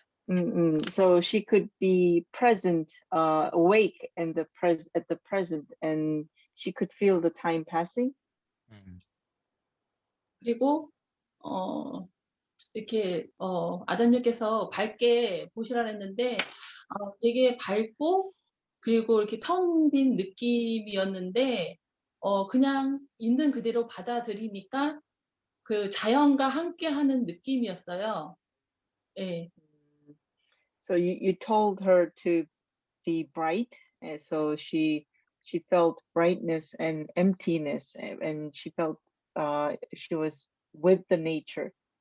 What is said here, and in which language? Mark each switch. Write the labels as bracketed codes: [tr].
[en] So she could be present, awake at the present, and she could feel the time passing. [ko] 그리고 이렇게 아잔유께서 밝게 보시라 했는데 되게 밝고 그리고 이렇게 텅 빈 느낌이었는데 그냥 있는 그대로 받아들이니까 그 자연과 함께하는 느낌이었어요. 예. [en] So you told her to be bright, and so she felt brightness and emptiness, and she felt she was with the nature.